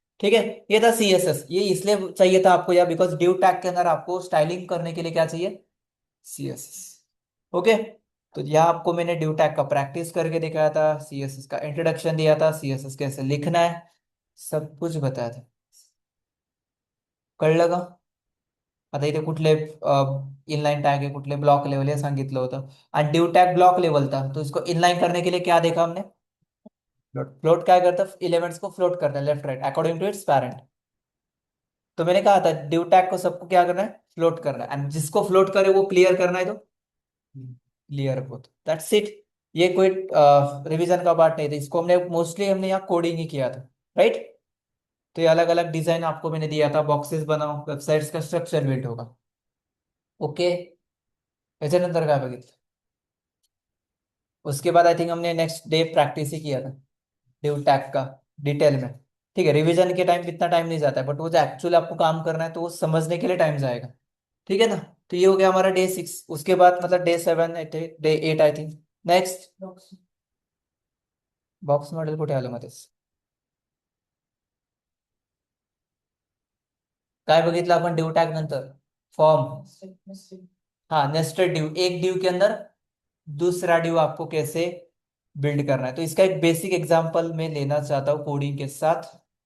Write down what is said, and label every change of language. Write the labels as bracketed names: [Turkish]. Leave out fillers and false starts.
[Hindi] ठीक है, ये था सीएसएस। ये इसलिए चाहिए था आपको, या बिकॉज डिव टैग के अंदर आपको स्टाइलिंग करने के लिए क्या चाहिए? सीएसएस। ओके, तो यहाँ आपको मैंने डिव टैग का प्रैक्टिस करके दिखाया था, सीएसएस का इंट्रोडक्शन दिया था, सीएसएस कैसे लिखना है, सब कुछ बताया था। [Marathi] कळलं का? आता इथे कुठले इनलाइन टॅग आहे, कुठले ब्लॉक लेवल हे सांगितलं होतं। [Hindi] आणि डिव टॅग ब्लॉक लेवल था, तो इसको इनलाइन करने के लिए क्या देखा हमने? फ्लोट। फ्लोट क्या करता है? एलिमेंट्स को फ्लोट करता है left right according to it's parent. तो मैंने कहा था डिव टैग को सबको क्या करना है? फ्लोट करना है, एंड जिसको फ्लोट करे वो क्लियर करना है, तो क्लियर बोथ, [English] That's it. [Hindi] ये कोई रिवीजन का पार्ट नहीं था, इसको हमने यहाँ कोडिंग ही किया था, राइट। तो ये अलग अलग डिजाइन आपको मैंने दिया था, बॉक्सेस बनाओ, वेबसाइट्स का स्ट्रक्चर बिल्ड होगा। [Marathi] ओके, याच्यानंतर काय बघितलं? [Hindi] उसके बाद आई थिंक हमने नेक्स्ट डे प्रैक्टिस ही किया था डिव टैग का डिटेल में। ठीक है, रिवीजन के टाइम इतना टाइम नहीं जाता है, बट वो जो एक्चुअली आपको काम करना है तो वो समझने के लिए टाइम जाएगा। ठीक है ना? तो ये हो गया हमारा डे 6। उसके बाद मतलब day 7, day 8 I think. [Marathi] Next, box model कुठे आलं मध्येच? काय बघितलं आपण डिव टॅग नंतर? फॉर्म। [Hindi] हाँ, नेस्टेड डिव, एक डिव के अंदर दूसरा डिव आपको कैसे बिल्ड करना है, तो इसका एक बेसिक एग्जांपल मैं लेना चाहता हूँ कोडिंग के साथ।